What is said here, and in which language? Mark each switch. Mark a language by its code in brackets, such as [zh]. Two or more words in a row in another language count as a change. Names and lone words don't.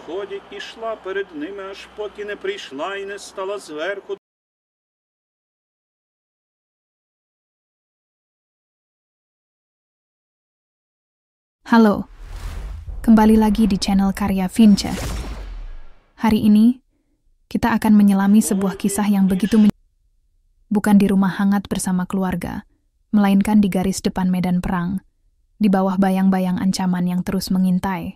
[uk] сході, ішла перед ними, аж поки не прийшла і не стала зверху. [id] Halo, kembali lagi di channel Karya Vince. Hari ini, kita akan menyelami sebuah kisah yang begitu bukan di rumah hangat bersama keluarga, melainkan di garis depan medan perang, di bawah bayang-bayang ancaman yang terus mengintai.